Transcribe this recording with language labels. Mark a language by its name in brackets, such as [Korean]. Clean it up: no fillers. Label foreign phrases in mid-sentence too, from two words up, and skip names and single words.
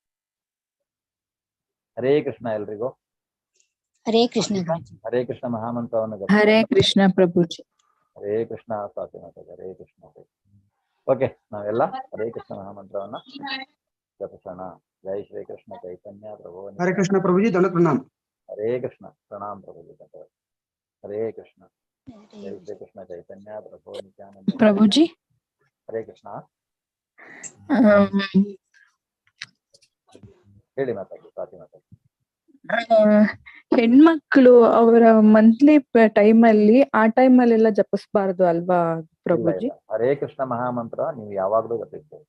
[Kannada] ಹರೇ ಕೃಷ್ಣ ಎಲ್ರಿಗೂ. ಹರೇ ಕೃಷ್ಣ. ಹರೇ ಕೃಷ್ಣ ಮಹಾಮಂತ್ರವನ್ನು ಹರೇ ಕೃಷ್ಣ ಪ್ರಭುಜಿ. ಹರೇ ಕೃಷ್ಣ ಸ್ವಾತಿ ಮಾತಾಜಿ. ಹರೇ ಕೃಷ್ಣ. ಓಕೆ, ನಾವೆಲ್ಲ ಹರೇ ಕೃಷ್ಣ ಮಹಾಮಂತ್ರವನ್ನ ಜಪಿಸೋಣ. ಜೈ ಶ್ರೀ ಕೃಷ್ಣ ಚೈತನ್ಯ ಪ್ರಭು. [Hindi] हरे कृष्ण प्रभु जी, दंडवत प्रणाम। हरे कृष्ण प्रणाम प्रभु जी। हरे कृष्ण। जय श्री कृष्ण चैतन्य प्रभु नित्यानंद। [Kannada] ಪ್ರಭು ಜಿ, हरे कृष्ण। ಹೇಳಿ ಮಾತಾಡಿ, ಸ್ವಾತಿ ಮಾತಾಡಿ. ಹೆಣ್ಮಕ್ಳು ಅವರ [English] monthly time [Kannada] ಅಲ್ಲಿ ಆ ಟೈಮ್ ಅಲ್ಲೆಲ್ಲ ಜಪಿಸಬಾರ್ದು ಅಲ್ವಾ ಪ್ರಭುಜಿ? ಹರೇ ಕೃಷ್ಣ ಮಹಾಮಂತ್ರ ನೀವು ಯಾವಾಗ್ಲೂ ಜಪಿಸ್ಬೋದು,